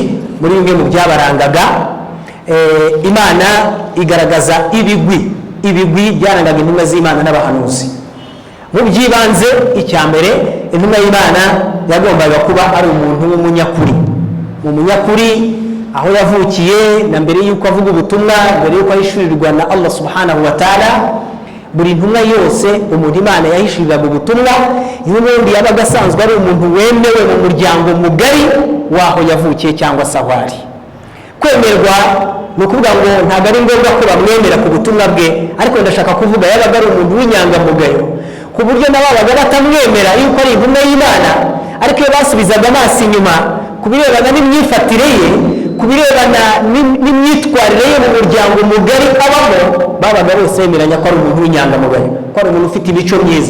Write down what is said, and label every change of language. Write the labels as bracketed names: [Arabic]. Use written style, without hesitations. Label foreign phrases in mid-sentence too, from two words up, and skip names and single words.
[Kinyarwanda] Muri bimwe mu byabarangaga, Imana igaragaza ibigwi byarangaga intumwa z'Imana n'abahanuzi. Mu byibanze, icya mbere, intumwa y'Imana yagombaga kuba ari umuntu w'umunyakuri. Umunyakuri aho yavukiye na mbere y'uko avuga ubutumwa, mbere y'uko ahishurirwa na Allah [Arabic] سبحانه وتعالى, [Kinyarwanda] buri ntumwa yose umuntu Imana yahishuriraga ubutumwa y'ubundi yabaga asanzwe ari umuntu wemewe mu muryango mugari waho yavukiye cyangwa se aho ari. Kwemerwa ni ukuvuga ngo ntabwo ari ngombwa ko bamwemera ku butumwa bwe, ariko ndashaka kuvuga yabaga ari umuntu w'inyangamugayo, ku buryo n'ababaga batamwemera yuko ari intumwa y'Imana, ariko iyo basubizaga amaso inyuma ku birebana n'imyifatire ye, ku birebana n'imyitwarire ye mu muryango mugari abamo, babaga bose bemeranya ko ari umuntu w'inyangamugayo, ko ari umuntu ufite imico myiza.